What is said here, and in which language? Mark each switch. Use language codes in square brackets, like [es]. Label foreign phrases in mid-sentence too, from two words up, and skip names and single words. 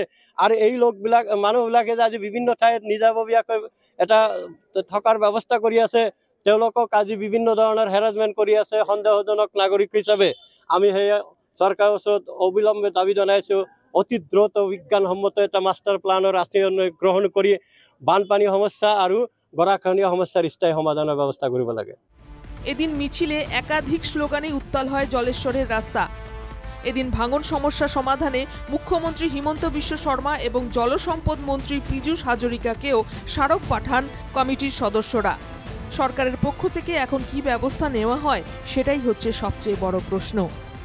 [as] আৰু এই মানুহবিলাকে যে আজি বিভিন্ন ঠাইত নিজাববীয়াকৈ এটা থকাৰ ব্যৱস্থা কৰি আছে, তেওঁলোকক আজি বিভিন্ন ধৰণৰ হেৰাছমেণ্ট কৰি আছে সন্দেহজনক নাগৰিক হিচাপে। আমি সেই চৰকাৰৰ ওচৰত অবিলম্বে দাবী জনাইছোঁ অতি দ্ৰুত বিজ্ঞানসন্মত এটা [en] master planৰ [as] আঁচনি গ্ৰহণ কৰি বানপানী সমস্যা আৰু গৰাখহনীয়া সমস্যাৰ স্থায়ী সমাধানৰ ব্যৱস্থা কৰিব লাগে। [bn] এদিন মিছিলে একাধিক স্লোগানে উত্তাল হয় জলেশ্বরের রাস্তা। এদিন ভাঙন সমস্যা সমাধানে মুখ্যমন্ত্রী হিমন্ত বিশ্ব শর্মা এবং জলসম্পদ মন্ত্রী পীযূষ হাজরিকাকেও স্মারক পাঠান কমিটির সদস্যরা। সরকারের পক্ষ থেকে এখন কি ব্যবস্থা নেওয়া হয় সেটাই হচ্ছে সবচেয়ে বড় প্রশ্ন।